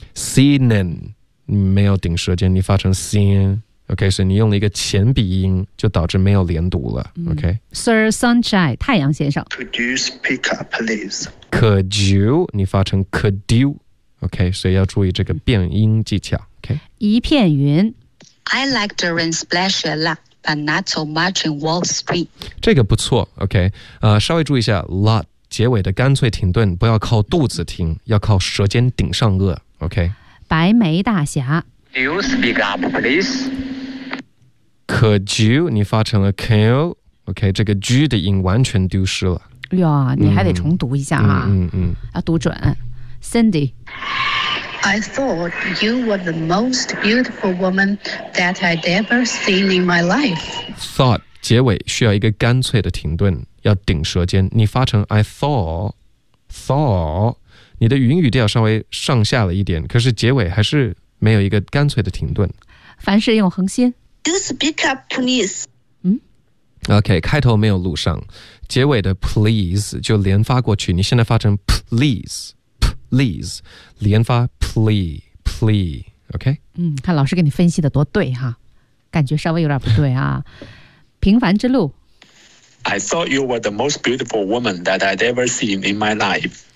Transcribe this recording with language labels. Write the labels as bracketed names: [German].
[Chinese] Seenen. 没有顶舌尖，你发成 sin， OK， 所以你用了一个前鼻音，就导致没有连读了、OK， Sir Sunshine， 太阳先生， [English] Could you speak up please？ Could you， [Chinese] 你发成 [English] could you， [Chinese] OK， 所以要注意这个变音技巧， OK，一片云， [English] I like the rain splash a lot but not so much in Wall Street， [Chinese] 这个不错， OK， 稍微注意一下 lot 结尾的干脆停顿，不要靠肚子听，要靠舌尖顶上颚， OK。白眉大侠 [English] Do you speak up please? Could you [Chinese] 你发成了 [English] can you [Chinese] OK 这个 G 的音完全丢失了哟，你还得重读一下啊，要读准 Cindy [English] I thought you were the most beautiful woman that I'd ever seen in my life [Chinese] Thought 结尾需要一个干脆的停顿，要顶舌尖，你发成 [English] I thought [Chinese] 你的云语调稍微上下了一点，可是结尾还是没有一个干脆的停顿。凡事用恒心。 [English] Do speak up, please. [Chinese] OK, 开头没有录上，结尾的 please 就连发过去，你现在发成 [English] please, please, [Chinese] 连发 [English] plea, plea, [Chinese] OK? 看老师给你分析的多对哈，感觉稍微有点不对啊。平凡之路。 [English] I thought you were the most beautiful woman that I'd ever seen in my life.